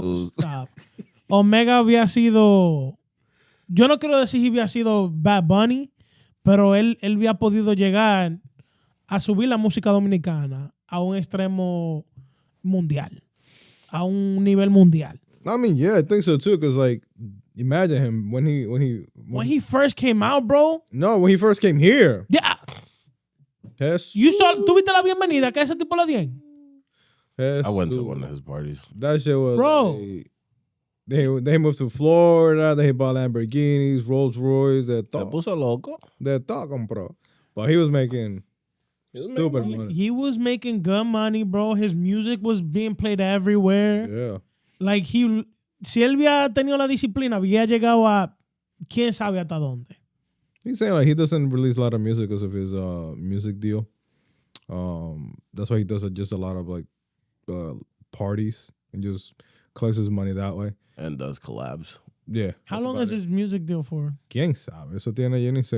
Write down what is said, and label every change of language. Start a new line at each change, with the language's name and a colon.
English: Stop.
Spanish: Omega había sido, yo no quiero decir que había sido Bad Bunny, pero él había podido llegar a subir la música dominicana a un extremo mundial, a un nivel mundial.
English: I mean, yeah, I think so too. Cause like, imagine him when he first came out, bro. No, when he first came here. Yeah.
Spanish: ¿Tú viste la bienvenida que ese tipo le dieron?
English: I went to one of his parties. That shit was, bro. They moved to Florida. They bought Lamborghinis, Rolls Royce.
Spanish: Se puso loco.
English: They thought
Spanish: compró.
English: But he was making stupid money. He was making good money, bro. His music was being played everywhere. Yeah.
Spanish: Like si él había tenido la disciplina, había llegado a quién sabe hasta dónde.
English: He's saying like he doesn't release a lot of music because of his music deal. That's why he does just a lot of like parties and just collects his money that way. And does collabs. Yeah. How long is his music deal for?
Spanish: ¿Quién sabe? Eso tiene yo ni sé.